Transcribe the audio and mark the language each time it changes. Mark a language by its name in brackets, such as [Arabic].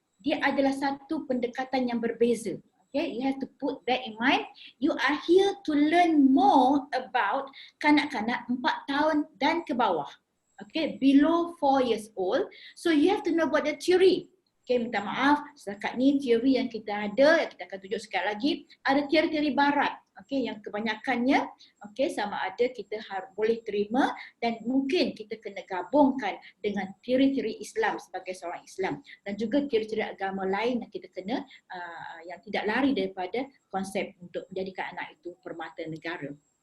[Malay] Dia adalah satu pendekatan yang berbeza. [English] Okay, you have to put that in mind. You are here to learn more about [Malay] kanak-kanak 4 tahun dan ke bawah. [English] Okay, below 4 years old. So you have to know about the theory. [Malay] Okay, minta maaf, setakat ni teori yang kita ada, yang kita akan tunjuk sekali lagi, ada teori-teori barat. Okay, yang kebanyakannya okay, sama ada kita boleh terima dan mungkin kita kena gabungkan dengan teori-teori Islam sebagai seorang Islam dan juga teori-teori agama lain yang kita kena yang tidak lari daripada konsep untuk menjadikan anak itu permata negara.